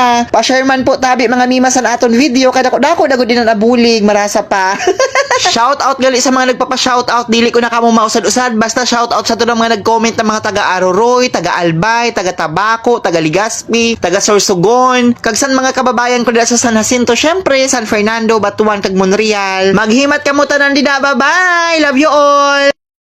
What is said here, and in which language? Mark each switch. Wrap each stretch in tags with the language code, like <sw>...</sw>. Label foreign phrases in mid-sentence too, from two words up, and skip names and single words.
<msb>Pa-share man po tabi mga mima sa aton video, kada ko dako din ang abulig, marasa pa.</msb> <en>Shout out</en> <msb>gali sa mga nagpapa-</msb> <en>shout out,</en> <msb>dili ko na kamo mausad-usad, basta shout out sa tunang mga nag-comment ng mga taga Aroroy, taga Albay, taga Tabaco, taga Legazpi, taga Sorsogon, kag san mga kababayan ko dira sa San Jacinto, syempre San Fernando, Batuan kag Monreal. Maghimat kamo tanan dida, bye-bye.</msb> <en>Love you all.</en>